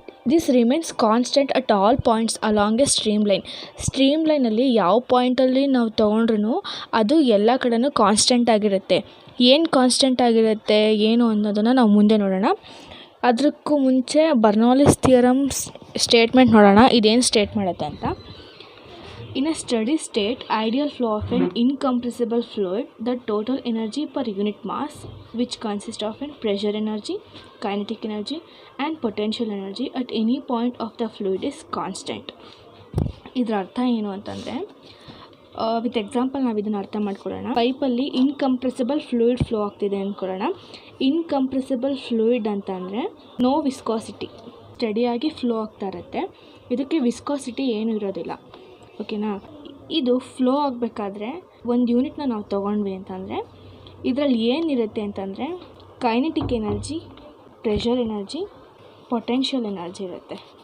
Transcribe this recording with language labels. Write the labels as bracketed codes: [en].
[en] this remains constant at all points along a [kn] stream ಲೈನಲ್ಲಿ ಯಾವ ಪಾಯಿಂಟಲ್ಲಿ ನಾವು ತೊಗೊಂಡ್ರೂ ಅದು ಎಲ್ಲ ಕಡೆನೂ ಕಾನ್ಸ್ಟೆಂಟ್ ಆಗಿರುತ್ತೆ. ಏನು ಕಾನ್ಸ್ಟೆಂಟ್ ಆಗಿರುತ್ತೆ ಏನು ಅನ್ನೋದನ್ನು ನಾವು ಮುಂದೆ ನೋಡೋಣ. ಅದಕ್ಕೂ ಮುಂಚೆ ಬರ್ನೌಲಿಸ್ ಥಿಯರಮ್ಸ್ ಸ್ಟೇಟ್ಮೆಂಟ್ ನೋಡೋಣ, ಇದೇನು ಸ್ಟೇಟ್ ಮಾಡುತ್ತೆ ಅಂತ. [en] In a steady state, ideal flow of an incompressible fluid, the total energy per unit mass, which consists of an pressure energy, kinetic energy and potential energy at any point of the fluid is constant. [kn] ಇದರ ಅರ್ಥ ಏನು ಅಂತಂದರೆ, with example ನಾವು ಇದನ್ನು ಅರ್ಥ ಮಾಡ್ಕೊಳ್ಳೋಣ. ಪೈಪಲ್ಲಿ ಇನ್ಕಂಪ್ರೆಸಿಬಲ್ fluid flow ಆಗ್ತಿದೆ ಅಂದ್ಕೊಳ್ಳೋಣ. ಇನ್ಕಂಪ್ರೆಸಿಬಲ್ fluid ಅಂತಂದರೆ ನೋ ವಿಸ್ಕಾಸಿಟಿ, ಸ್ಟಡಿಯಾಗಿ ಫ್ಲೋ ಆಗ್ತಾ ಇರುತ್ತೆ. ಇದಕ್ಕೆ ವಿಸ್ಕಾಸಿಟಿ ಏನೂ ಇರೋದಿಲ್ಲ. ಓಕೆನಾ? ಇದು ಫ್ಲೋ ಆಗಬೇಕಾದ್ರೆ ಒಂದು ಯೂನಿಟ್ನ ನಾವು ತೊಗೊಂಡ್ವಿ ಅಂತಂದರೆ ಇದರಲ್ಲಿ ಏನಿರುತ್ತೆ ಅಂತಂದರೆ kinetic energy, pressure energy, potential energy ಇರುತ್ತೆ.